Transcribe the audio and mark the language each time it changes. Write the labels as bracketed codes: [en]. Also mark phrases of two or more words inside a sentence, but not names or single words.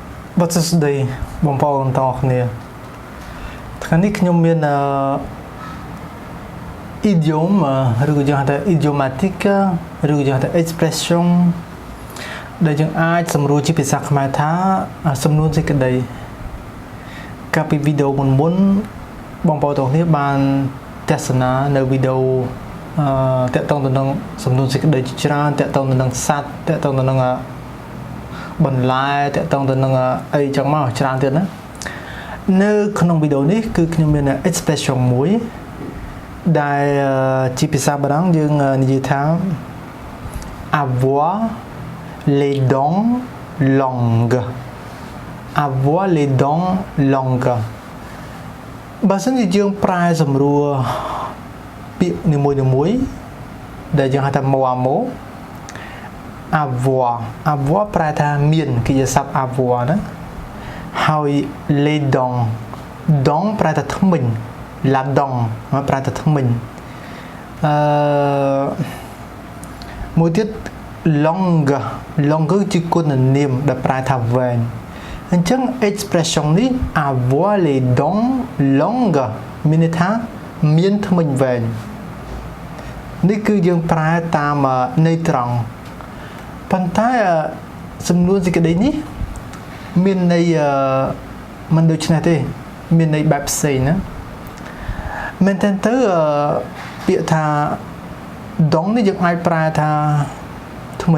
[en] But this day [km] បងប្អូនទាំងអស់គ្នាថ្ងៃនេះខ្ញុំមានidiom ឬក៏យើងហៅថា idiomatic ឬក៏យើងហៅថា expression ដែលយើងអាច សម្រួលជាភាសាខ្មែរថាសំនួនសេចក្តីកាលពីវីដេអូមុនបងប្អូនទាំងគ្នាបានទស្សនានៅវីដេអូតាក់ទងទៅនឹងសំនួនសេចក្តីជាច្រើនតាក់ទងទៅនឹងសត្វតាក់ទងទៅនឹងបន្លែតាក់ទងទៅនឹងអីចឹងមកច្រើនទៀតណានៅក្នុងវីដេអូនេះគឺខ្ញុំមាន expression មួយដែលជាភាសាបារាំងយើងនិយាយថា [fr] avoir les dents longues avoir les dents longues [km] បើសិនជាយើងប្រែសម្រួលពាក្យនីមួយៗដែលយើងហៅថា [fr] mot à mot [km] avoir ប្រែថាមានកិច្ចសព្ទ avoir ណាហើយ [fr] les dents [km] ប្រែថាធ្មេញ [fr] la dent [km] មកប្រែថាធ្មេញមួយទៀត longue ជា គុណនាមដែលប្រែថាវែងអញ្ចឹង expression នេះ [fr] avoir les dents longues [km] មានន័យថាមានធ្មេញវែងនេះគឺយើងប្រែតាមន័យត្រង់ប៉ុន្តែសំ នួនសេចក្តីនេះមានន័យមិនដូចនេះទេមានន័យបែបផ្សេងណាមែនតើពាក្យថា dong នេះយើងអាចប្រែថាធ្មេញ